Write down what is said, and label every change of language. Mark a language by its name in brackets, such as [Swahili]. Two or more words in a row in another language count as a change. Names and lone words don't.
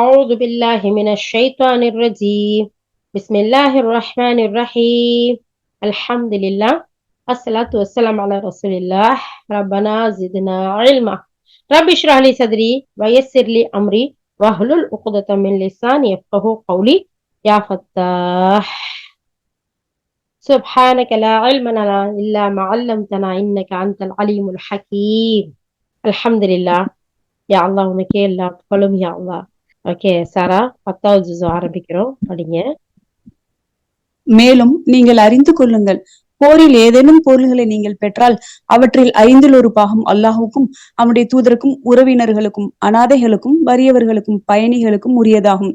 [Arabic] أعوذ بالله من الشيطان الرجيم بسم الله الرحمن الرحيم الحمد لله الصلاة والسلام على رسول الله ربنا زدنا علما رب اشرح لي صدري ويسر لي أمري واحلل عقدة من لساني يفقهوا قولي يا فتاح سبحانك لا علم لنا إلا ما علمتنا إنك أنت العليم الحكيم الحمد لله يا الله [Tamil] உனக்கே எல்லா புகழும் [Arabic] يا الله. [Tamil] ஓகே சாரா, 10வது ஜுஸ் ஆரம்பிக்கிறோம், படிங்க. மேலும் நீங்கள் அறிந்து கொள்ளுங்கள், போரில் ஏதேனும் பொருள்களை நீங்கள் பெற்றால் அவற்றில் 5ல் ஒரு பாகம் அல்லாஹுக்கும் அவனுடைய தூதருக்கும் உறவினர்களுக்கும் அனாதைகளுக்கும் வறியவர்களுக்கும் பயணிகளுக்கும் உரியதாகும்.